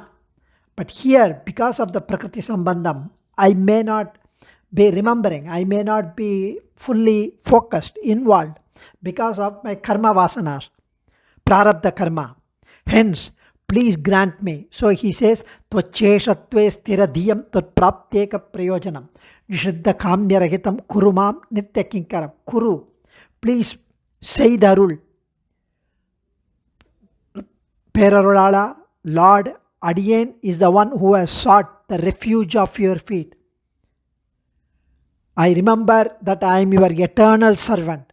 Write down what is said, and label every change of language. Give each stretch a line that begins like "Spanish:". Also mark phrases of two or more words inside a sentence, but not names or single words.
English: But here, because of the
Sanskrit: Prakriti Sambandham,
English: I may not be remembering, I may not be fully focused, involved, because of my
Sanskrit: karma vasanas, prarabdha karma.
English: Hence, please grant me. So he says,
Sanskrit: Tvacheshatve stiradhiyam tvaptyeka prayojanam Nishiddhakamyarahitam kurumam nityakinkaram.
English: Kuru, please say the rule. Perarulala, Lord, Adiyen is the one who has sought the refuge of your feet. I remember that I am your eternal servant.